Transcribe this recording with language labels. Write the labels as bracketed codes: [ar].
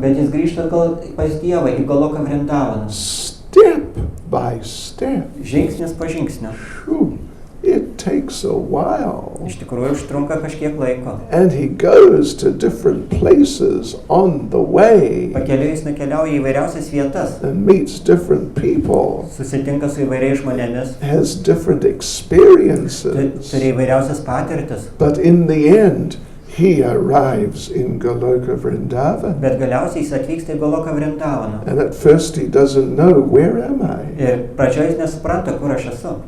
[lt] Bet jis grįžta pas Dievą į Goloką Vrindavaną. [en] Step by step. [lt] Žingsnis po žingsnio. [en] It takes a while. [lt] Iš tikrųjų užtrunka kažkiek laiko. [en] And he goes to different places on the way. [lt] Pakeliui jis nukeliauja į įvairiausias vietas. [en] And meets different people. [lt] Susitinka su įvairiais žmonėmis. [en] Has different experiences. [lt] Turi įvairiausias patirtis. [en] But in the end, he arrives in Goloka Vrindavan. [lt] Bet galiausiai jis atvyksta į Goloką Vrindavaną. [en] And at first he doesn't know, where am I? [lt] Ir pradžioje jis nesupranta, kur aš esu.